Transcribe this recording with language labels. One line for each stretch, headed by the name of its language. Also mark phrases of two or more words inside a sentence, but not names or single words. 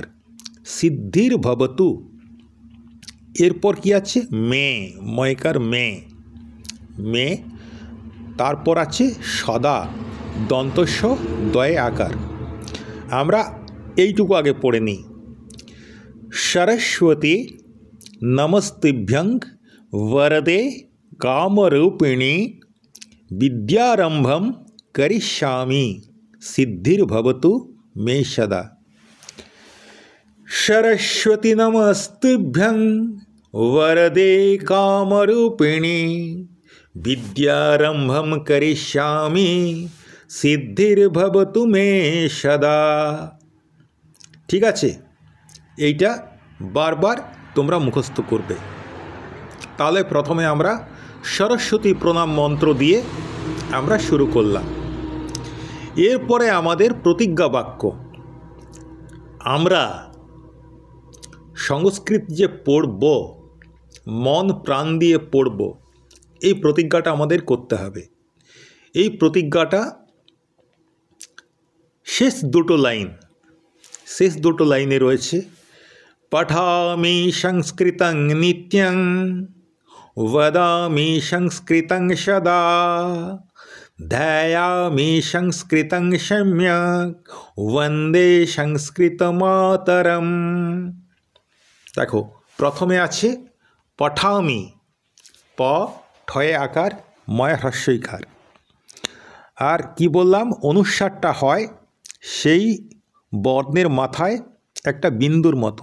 Sanskrit: সিদ্ধির ভবতু।
Bangla: এরপর কি আছে, মে ময়কার মে, মে। তারপর আছে সদা দন্তস্ব দয়ে আকার। আমরা এইটুকু আগে পড়ে নিই।
Sanskrit: সরস্বতী নমস্তুভ্যং वरदे कामरूपिणी विद्यारंभम करिष्यामि सिद्धिर्भवतु मे सदा। सरस्वती नमस्तुभ्यं वरदे कामरूपिणी विद्यारंभम करिष्यामि सिद्धिर्भवतु मे सदा।
Bangla: ঠিক আছে, এইটা বারবার তোমরা মুখস্থ করবে। তাহলে প্রথমে আমরা সরস্বতী প্রণাম মন্ত্র দিয়ে আমরা শুরু করলাম। এরপরে আমাদের প্রতিজ্ঞা বাক্য। আমরা সংস্কৃত যে পড়ব, মন প্রাণ দিয়ে পড়ব, এই প্রতিজ্ঞাটা আমাদের করতে হবে। এই প্রতিজ্ঞাটা শেষ দুটো লাইনে রয়েছে।
Sanskrit: পঠামি সংস্কৃতং নিত্যং वदामि संस्कृतं सदा ध्यायामि संस्कृतं सम्यक् वन्दे संस्कृतमातरम।
Bangla: দেখো প্রথমে আছে পঠামি, প ঠয়ে আকার, ময় হ্রস্বইকার। আর কি বললাম, অনুস্বারটা হয় সেই বর্ণের মাথায় একটা বিন্দুর মতো।